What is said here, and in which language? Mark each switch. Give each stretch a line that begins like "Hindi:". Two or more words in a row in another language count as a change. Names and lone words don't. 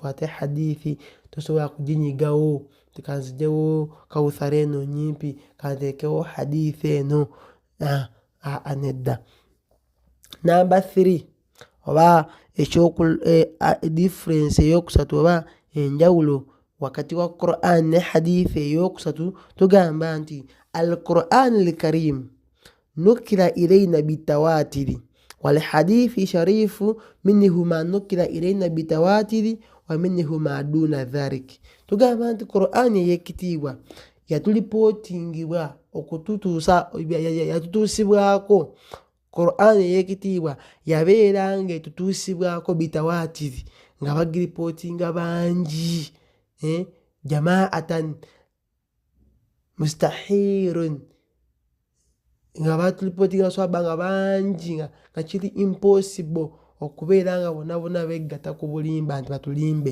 Ganda: Ate hadithi tosobola kuginyigawo tikanzijewo Kawthar eno nyimpi kanteekewo hadithi eno nedda. Number 3 oba difference eyokusatu oba enjawulo wakati wa Qur'an ne hadithi eyokusatu tugamba nti
Arabic: القرآن الكريم نقل إلينا بالتواتر والحديث الشريف منه ما نقل إلينا بالتواتر ومنه ما دون ذلك.
Ganda: Tugamba nti Qur'an eyekitiibwa yatulipotingibwa yatutuusibwako Qur'an eyekitiibwa yabeera nga etutuusibwako bitawatiri nga bagiripotinga bangi
Arabic: جماعة مشتهرون
Ganda: nga batulipotinga swaba nga bangi nga kiri impossible okubeera nga bonna begatta ku bulimba nti batulimbe.